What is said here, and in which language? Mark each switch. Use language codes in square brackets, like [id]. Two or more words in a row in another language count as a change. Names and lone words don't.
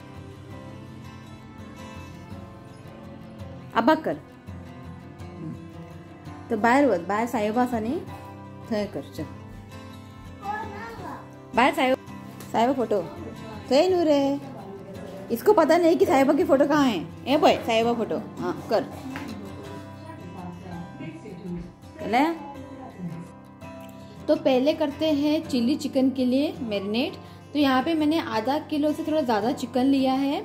[kok] अब कर तर बाहेर बघ, बाहेर साईबाबा न्ही थंय कर. चल बाहर साईबा फोटो थंय न्हू रे. [hi] इसको पता नहीं कि साईबा की फोटो कहाँ है. ए बॉय साईबा फोटो हाँ कर. चले. तो पहले करते हैं चिली चिकन के लिए मैरिनेट. तो यहाँ पे मैंने आधा किलो से थोड़ा ज़्यादा चिकन लिया है.